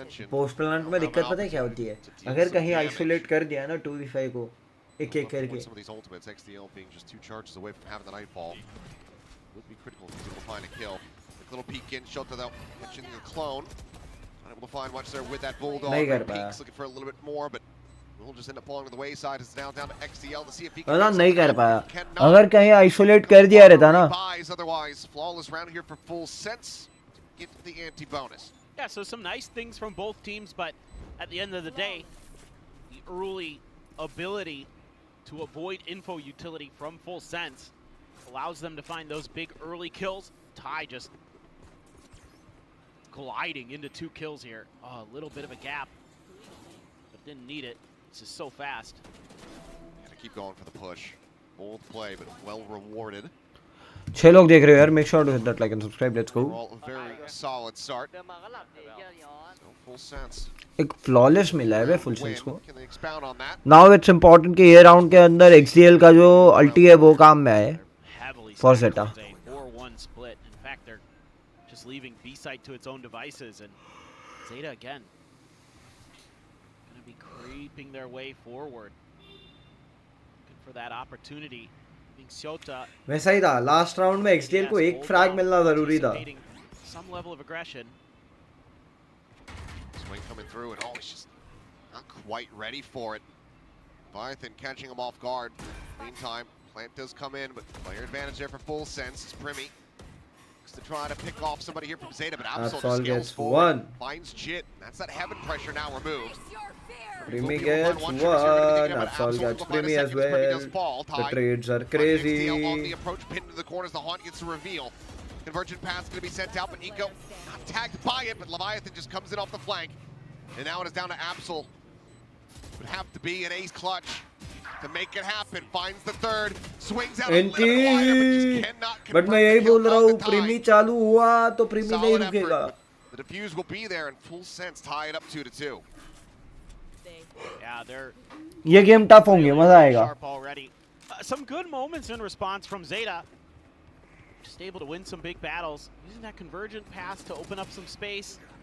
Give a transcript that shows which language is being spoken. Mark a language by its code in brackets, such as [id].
[hi] Post plant में दिक्कत पता है क्या होती है? अगर कहीं आइसोलेट कर दिया ना 2v5 को एक एक करके. [en] Some of these ultimates, XDL being just 2 charges away from having the nightfall would be critical to be able to find a kill. A little peek in, Shota though, mentioning the clone. Unable to find much there with that bulldog. Peeks looking for a little bit more, but we'll just end up falling to the wayside. It's now down to XDL to see if he can. [hi] नहीं कर पाया. अगर कहीं isolate कर दिया रहता ना. [en] Otherwise, flawless round here for Full Sense to get the anti-bonus. Yeah, so some nice things from both teams, but at the end of the day, the early ability to avoid info utility from Full Sense allows them to find those big early kills. Ty just gliding into 2 kills here. Oh, a little bit of a gap, but didn't need it. This is so fast. Gotta keep going for the push. Bold play, but well rewarded. [hi] 6 लोग देख रहे हो यार. [en] Make sure to hit that like and subscribe. Let's go. A very solid start. So Full Sense. [hi] एक flawless मिला है Full Sense को. [en] Now it's important [hi] कि ये round के अंदर XDL का जो ulti है वो काम में आए. [en] For ZETA. 4-1 split. In fact, they're just just leaving B site to its own devices, and ZETA again gonna be creeping their way forward, looking for that opportunity. Being Shota, [hi] वैसा ही था last round में XDL को एक frag मिलना जरूरी था. [en] some level of aggression. Swing coming through, and oh, he's just not quite ready for it. Leviathan catching him off guard. Meantime, plant does come in, but player advantage there for Full Sense. It's Primi. To try to pick off somebody here from ZETA, but Absol just scales forward, finds Jit. That's that heaven pressure now removed. Primi gets one, Absol gets Primi as well. The trades are crazy. On the approach, pinned to the corners, the Haunt gets the reveal. Convergent path's going to be sent out, but Eco not tagged by it, but Leviathan just comes in off the flank. And now it is down to Absol. Would have to be an ace clutch to make it happen. Finds the third, swings out a little bit wider, but just cannot convert. [hi] But मैं यही बोल रहा हूँ, Primi चालू हुआ तो Primi नहीं रुकेगा. [en] The defuse will be there, and Full Sense tie it up 2-2. Yeah, they're [hi] ये गेम टफ होंगे, मजा आएगा. [en] Some good moments in response from ZETA. Just able to win some big battles, using that convergent pass to open up some space.